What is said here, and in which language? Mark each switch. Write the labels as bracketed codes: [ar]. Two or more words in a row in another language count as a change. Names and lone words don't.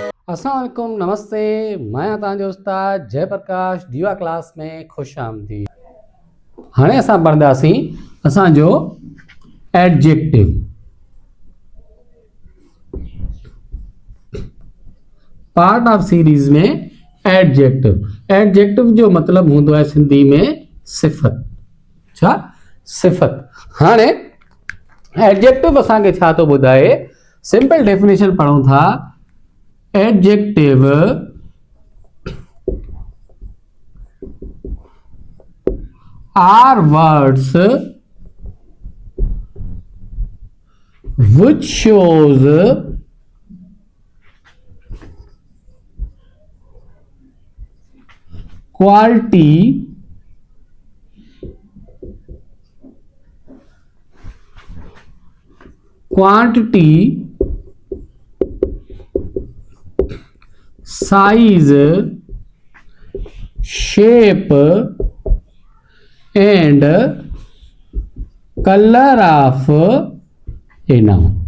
[ar] السلام عليكم, [sd] नमस्ते। मैं तव्हांजो उस्ताद जयप्रकाश दीवा क्लास में खुश आमदीद। हाणे असां पढ़ंदासीं असांजो एडजेक्टिव। [en] part of series में एडजेक्टिव। [sd] एडजेक्टिव जो मतलब होंदो है सिंधी में सिफ़त। छा? सिफ़त। हाणे एडजेक्टिव असांखे छा थो ॿुधाए? [en] simple definition [sd] पढ़ूं था। [en] Adjective are words which shows quality, quantity, size, shape and color of a noun.